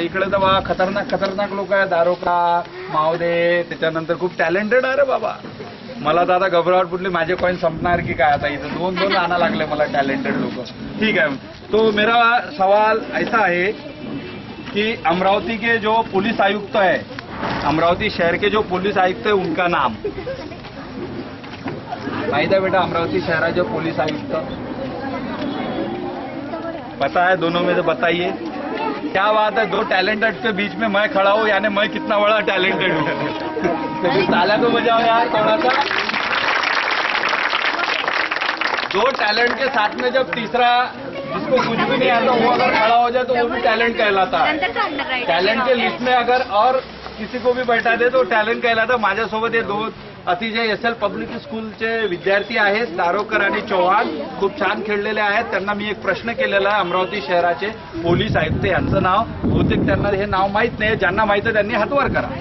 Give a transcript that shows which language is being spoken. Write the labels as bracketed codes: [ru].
[mr] इकडे तर बा खतरनाक लोक आहे. दारोकार मावदे. त्याच्यानंतर खूप टॅलेंटेड आहे रे बाबा. मला तर आता घबराहट फुटली. माझे कॉइन संपणार की काय आता. इथं 2 आणा लागले मला टॅलेंटेड लोक. [hi] ठीक है. तो मेरा सवाल ऐसा है कि अमरावती के जो पुलिस आयुक्त है, अमरावती शहर के जो पुलिस आयुक्त है उनका नाम माहित है बेटा? अमरावती शहर जो पुलिस आयुक्त पता है? दोनों में से बताइए. क्या बात है. 2 टैलेंटेड के बीच में मैं खड़ा हूँ. यानी मैं कितना बड़ा टैलेंटेड हूँ. ताला तो बजाओ यार थोड़ा सा. 2 टैलेंट के साथ में जब तीसरा जिसको कुछ भी नहीं आता वो अगर खड़ा हो जाए तो वो भी टैलेंट कहलाता है. टैलेंट के लिस्ट में अगर और किसी को भी बैठा दे तो टॅलेंट कहलाता. [mr] माझ्यासोबत हे 2 अतिशय SL पब्लिक स्कूलचे विद्यार्थी आहेत. दारोकर आणि चौहान खूप छान खेळलेले आहेत. त्यांना मी एक प्रश्न केलेला आहे. अमरावती शहराचे पोलीस आयुक्त यांचं नाव बहुतेक त्यांना हे नाव माहित नाही. ज्यांना माहित आहे त्यांनी हात वर करा.